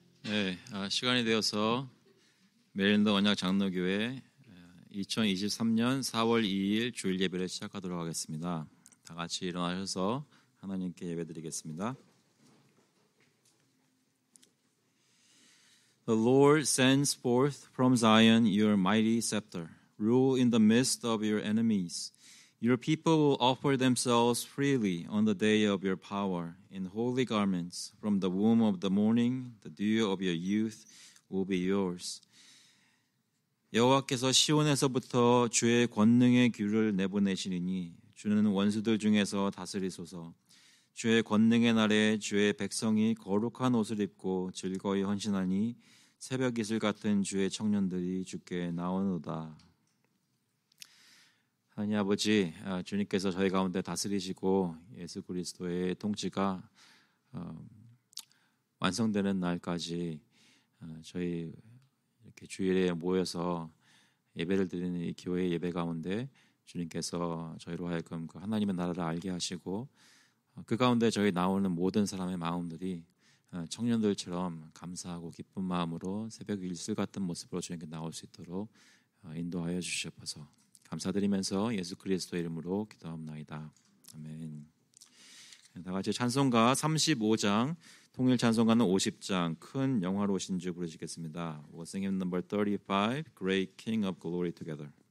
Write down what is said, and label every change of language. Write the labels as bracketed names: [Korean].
[Korean] 네, 시간이 되어서 메릴랜드 언약 장로교회 2023년 4월 2일 주일 예배를 시작하도록 하겠습니다. 다 같이 일어나셔서 하나님께 예배드리겠습니다. [English] The Lord sends forth from Zion your mighty scepter. Rule in the midst of your enemies. Your people will offer themselves freely on the day of your power. In holy garments, from the womb of the morning, the dew of your youth will be yours. [Korean] 여호와께서 시온에서부터 주의 권능의 규를 내보내시리니 주는 원수들 중에서 다스리소서. 주의 권능의 날에 주의 백성이 거룩한 옷을 입고 즐거이 헌신하니 새벽 이슬 같은 주의 청년들이 주께 나오노다. 하나님 아버지, 주님께서 저희 가운데 다스리시고 예수 그리스도의 통치가 완성되는 날까지 저희 이렇게 주일에 모여서 예배를 드리는 이 교회 예배 가운데 주님께서 저희로 하여금 그 하나님의 나라를 알게 하시고 그 가운데 저희 나오는 모든 사람의 마음들이 청년들처럼 감사하고 기쁜 마음으로 새벽 일슬 같은 모습으로 주님께 나올 수 있도록 인도하여 주시옵소서. 감사드리면서 예수 그리스도의 이름으로 기도합나이다. 아멘. 다 같이 찬송가 35장, 통일 찬송가는 50장, 큰 영화로우신 주 부르시겠습니다. [English] We'll sing hymn number 35, Great King of Glory together.